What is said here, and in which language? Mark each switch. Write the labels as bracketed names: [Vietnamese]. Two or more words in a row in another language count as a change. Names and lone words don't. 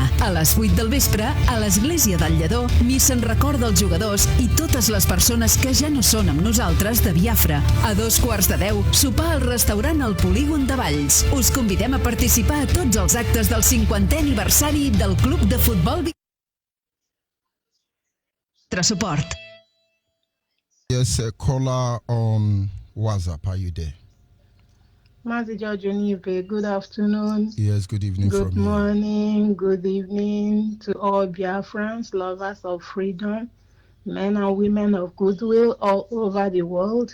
[Catalan] A les 8 del vespre, a l'església del Lledó, missa en record dels jugadors i totes les persones que ja no són amb nosaltres de Biafra. A 2:15, sopar al restaurant al Polígon de Valls. Us convidem a participar a tots els actes del 50è aniversari del Club de Futbol Biafra. Suport. [English] Yes, a caller on WhatsApp. Are you there? Mazi George Onyibe, good afternoon. Yes, good evening Good from you. morning, good evening to all Biafrans, lovers of freedom, men and women of goodwill all over the world.